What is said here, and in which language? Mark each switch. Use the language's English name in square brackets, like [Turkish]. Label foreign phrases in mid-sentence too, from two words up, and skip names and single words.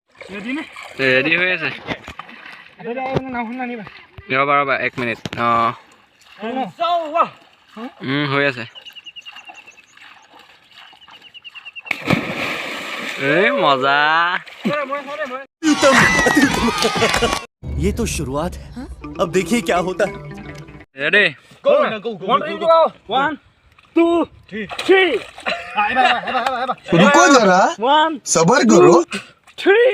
[Assamese] ৰেডি হৈ আছে ৰ'বা ৰ'বা 1 মিনিট হৈ আছে এই মজা [Hindi] ये तो शुरुआत है अब देखिए क्या होता है [Assamese] ৰেডি [English] Go. 1 2 3 [Hindi] रुको जरा 1 सबर करो 3